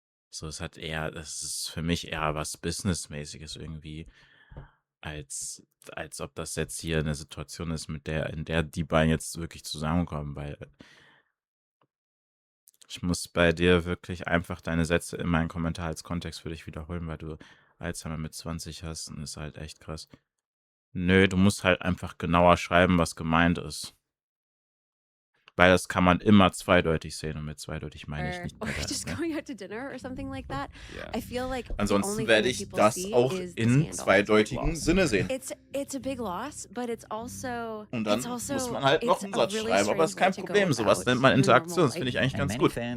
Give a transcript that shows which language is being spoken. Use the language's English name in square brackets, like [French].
[German] So, das ist für mich eher was Businessmäßiges irgendwie, als ob das jetzt hier eine Situation ist, in der die beiden jetzt wirklich zusammenkommen, weil ich muss bei dir wirklich einfach deine Sätze in meinen Kommentar als Kontext für dich wiederholen, weil du Alzheimer mit 20 hast und ist halt echt krass. Nö, du musst halt einfach genauer schreiben, was gemeint ist. Weil das kann man immer zweideutig sehen und mit zweideutig meine ich nicht. [English] Or just going out to dinner or something like that. Yeah. I feel like [German] Ansonsten werde ich das auch in zweideutigem Sinne sehen. [English] It's a big loss, but it's also [German] Und dann muss man halt noch einen Satz schreiben, aber das ist kein Problem. Sowas nennt man Interaktion, das finde ich eigentlich ganz gut.